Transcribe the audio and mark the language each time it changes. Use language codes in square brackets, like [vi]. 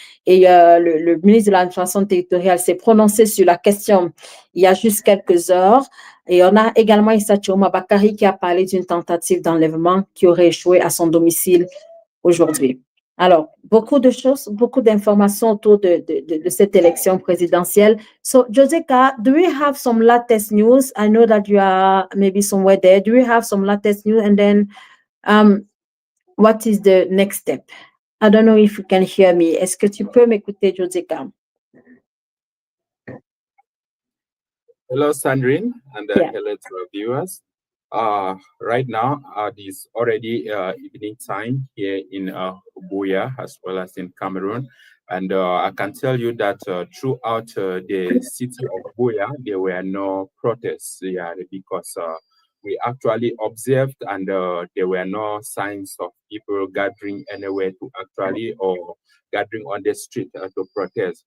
[fr] Et le ministre de l'administration territoriale s'est prononcé sur la question il y a juste quelques heures. Et on a également Issa Tchiroma Bakary qui a parlé d'une tentative d'enlèvement qui aurait échoué à son domicile aujourd'hui. Alors, beaucoup de choses, beaucoup d'informations autour de cette élection présidentielle. [en] So, Joseka, do we have some latest news? I know that you are maybe somewhere there. Do we have some latest news? And then, what is the next step? I don't know if you can hear me. [fr] Est-ce que tu peux m'écouter, Joseka? [en] Hello, Sandrine, and hello to our viewers. Right now, it's already evening time here in Buea as well as in Cameroon. And I can tell you that throughout the city of Buea, there were no protests because we actually observed and there were no signs of people gathering anywhere to actually or gathering on the street to protest.